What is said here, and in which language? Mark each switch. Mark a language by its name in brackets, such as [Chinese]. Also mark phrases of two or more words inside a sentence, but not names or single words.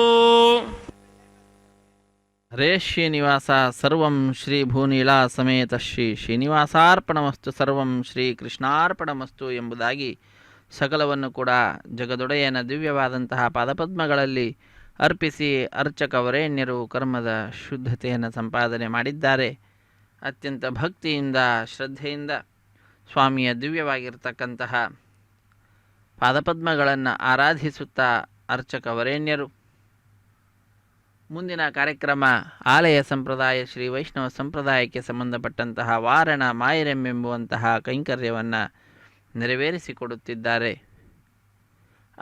[Sanskrit] ಹರೇ ಶ್ರೀನಿವಾಸ ಸರ್ವಂ ಶ್ರೀ ಭೂನೀಲಾ ಸಮೇತ ಶ್ರೀ ಶ್ರೀನಿವಾಸಾರ್ಪಣಮಸ್ತು ಸರ್ವಂ ಶ್ರೀ ಕೃಷ್ಣಾರ್ಪಣಮಸ್ತು [Kannada] ಎಂಬುದಾಗಿ ಸಕಲವನ್ನು ಕೂಡ ಜಗದೊಡೆಯನ ದಿವ್ಯವಾದಂತಹ ಪಾದಪದ್ಮಗಳಲ್ಲಿ ಅರ್ಪಿಸಿ ಅರ್ಚಕ ವರೇಣ್ಯರು ಕರ್ಮದ ಶುದ್ಧತೆಯನ್ನು ಸಂಪಾದನೆ ಮಾಡಿದ್ದಾರೆ. ಅತ್ಯಂತ ಭಕ್ತಿಯಿಂದ ಶ್ರದ್ಧೆಯಿಂದ ಸ್ವಾಮಿಯ ದಿವ್ಯವಾಗಿರ್ತಕ್ಕಂತಹ ಪಾದಪದ್ಮಗಳನ್ನು ಆರಾಧಿಸುತ್ತಾ ಅರ್ಚಕ ವರೇಣ್ಯರು ಮುಂದಿನ ಕಾರ್ಯಕ್ರಮ ಆಲಯ ಸಂಪ್ರದಾಯ ಶ್ರೀ ವೈಷ್ಣವ ಸಂಪ್ರದಾಯಕ್ಕೆ ಸಂಬಂಧಪಟ್ಟಂತಹ ವಾರಣ ಮಾಯರೆಂಬೆಂಬುವಂತಹ ಕೈಂಕರ್ಯವನ್ನು ನೆರವೇರಿಸಿಕೊಡುತ್ತಿದ್ದಾರೆ.